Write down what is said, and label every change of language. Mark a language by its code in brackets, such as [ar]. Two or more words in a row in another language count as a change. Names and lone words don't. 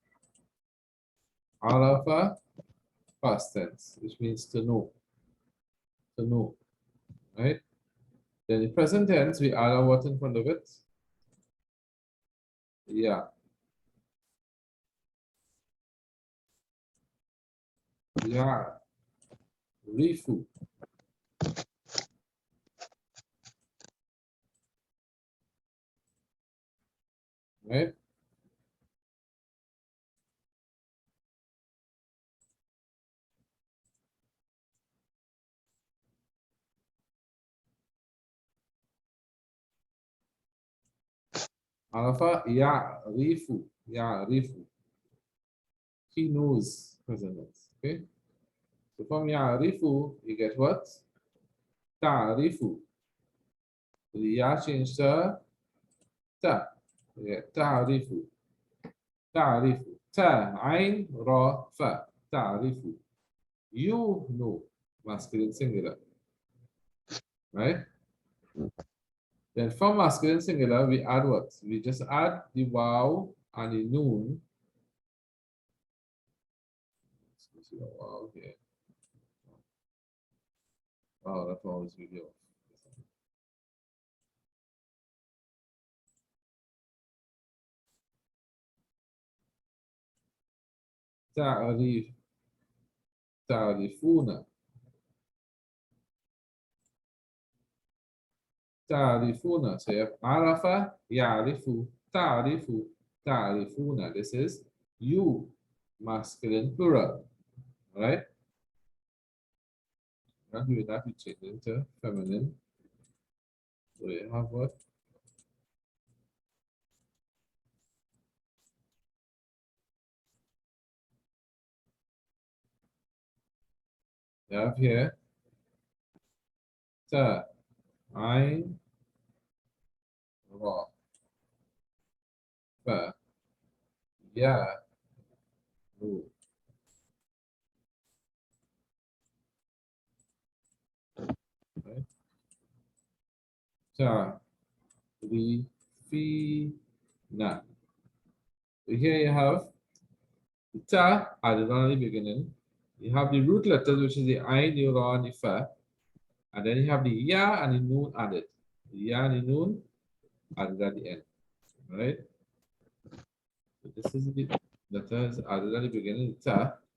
[en] Arafa, past tense, which means to know, right? Then in present tense, we add a what in front of it? Yeah. Yeah. Rifu. Right? Arafa, yeah, rifu. Yeah, rifu. He knows present tense. Okay? So from ya'rifu, you get what? Ta'rifu. So the ya changed to ta. You get ta'rifu. Ta'rifu. Ta, ain, ra, fa. Ta'rifu. You know. Masculine singular. Right? Then from masculine singular, we add what? We just add the wow and the noon. Let's see the wow here. Oh, that's always video. [ar] تعريف تعرفون تعرفون. [en] So you have [ar] عرف يعرف تعرف تعرفون. [en] This is you, masculine plural. Right? Now do that, we change it into feminine. So you have what? You have here ta, ain, ra, fa, ya, ru. Right? Ta, ri, fi, na. So here you have the ta added on the beginning. You have the root letters, which is the ain, the ra, and the fa. And then you have the ya and the noon added. The ya and the noon added at the end. Right? So this is the letters added at the beginning, the ta.